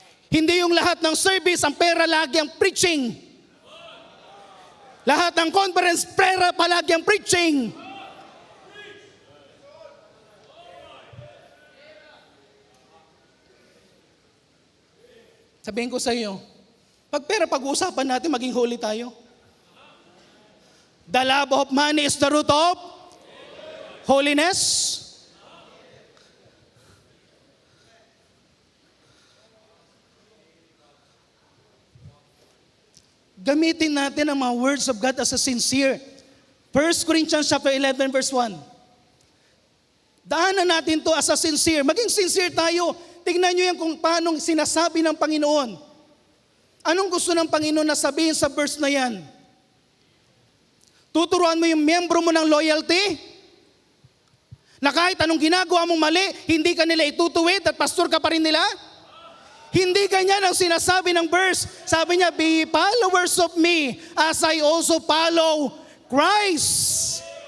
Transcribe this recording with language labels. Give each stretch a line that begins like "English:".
Filipino: Hindi yung lahat ng service, ang pera lagi ang preaching. Lahat ng conference, pera palagi ang preaching. Sabihin ko sa iyo, pag pera pag-uusapan natin, maging holy tayo.
English: The love of money is the root of holiness.
Filipino: Gamitin natin ang mga
English: words of God as a sincere.
Filipino: 1 Corinthians chapter 11 verse 1. Daanan natin to
English: as a sincere.
Filipino: Maging sincere tayo. Tingnan nyo yan kung paano sinasabi ng Panginoon. Anong gusto ng Panginoon na sabihin sa verse na yan? Tuturuan mo yung miyembro mo ng loyalty? Na kahit anong ginagawa mong mali, hindi ka nila itutuwid at pastor ka pa rin nila? Hindi ganyan ang sinasabi ng verse. Sabi niya,
English: be followers of me as I also follow Christ.